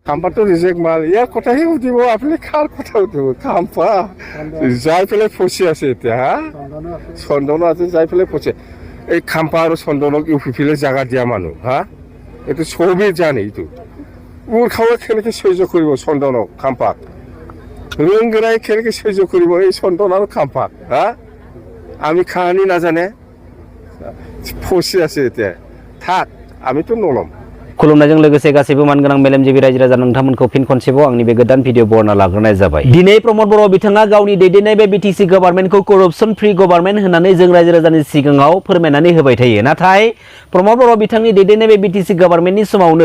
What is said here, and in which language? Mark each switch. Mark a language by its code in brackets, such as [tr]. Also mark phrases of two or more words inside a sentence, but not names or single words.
[as] খাম্পাটো ৰিজেক্ট মাল ইয়াৰ কথাহে সুধিব আপুনি কাৰ কথা সুধিব খাম্পা যাই পেলাই ফচি আছে এতিয়া হা চন্দনো আছে যাই পেলাই ফচি এই খাম্পা আৰু চন্দনক ইউপিফিলে জাগা দিয়া মানুহ হা এইটো চবেই জানে এইটো মূৰ্খাৱে কেনেকৈ সহ্য কৰিব চন্দনক খাম্পাক ৰংগৰাই কেনেকৈ সহ্য কৰিব এই চন্দন আৰু খাম্পাক হা আমি কাহানি নাজানে ফচি আছে এতিয়া থাক আমিতো নলম [brx] खुलुमनायजों लोगोसे गासैबो मानगोनां मेलेमजिबि रायजो राजा नोंथांमोनखौ फिन खनसेबाव आंनि बे गोदान भिडिअ बरना लाग्रोनाय जाबाय दिनै प्रमद बर' बिथाङा गावनि दैदेननाय बे बिटिसि गभर्नमेन्टखौ [en] corruption free government [brx] होननानै जों रायजो राजानि सिगाङाव फोरमायनानै होबाय थायो नाथाय प्रमद बर' बिथांनि दैदेननाय बे बिटिसि गभर्नमेन्टनि समावनो